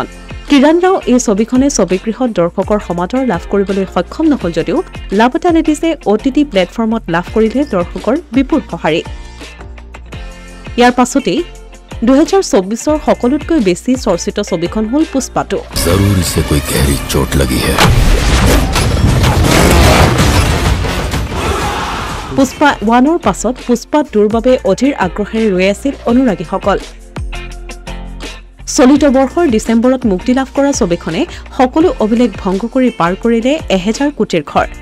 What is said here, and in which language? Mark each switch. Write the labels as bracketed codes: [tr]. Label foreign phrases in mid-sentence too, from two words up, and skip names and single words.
[as] কিৰণ ৰাও এই ছবিখনে ছবিগৃহত দৰ্শকৰ সমাদৰ লাভ কৰিবলৈ সক্ষম নহল যদিও লাপতা লেডিজে OTT প্লেটফৰ্মত লাভ কৰিলে দৰ্শকৰ বিপুল সঁহাৰি। ইয়াৰ পাছতেই 2024 সকলোতকৈ বেছি চৰ্চিত ছবিখন হ'ল পুষ্পা 2। [hi] जरूर इसे कोई गहरी चोट लगी है। [as] পুষ্পা 1ৰ পাছত পুষ্পা 2ৰ বাবে অধীৰ আগ্ৰহেৰে ৰৈ আছিল অনুৰাগীসকল। চলিত বৰ্ষৰ ডিচেম্বৰত মুক্তি লাভ কৰা ছবিখনে সকলো অভিলেখ ভংগ কৰি পাৰ কৰিলে 1000 কোটিৰ ঘৰ।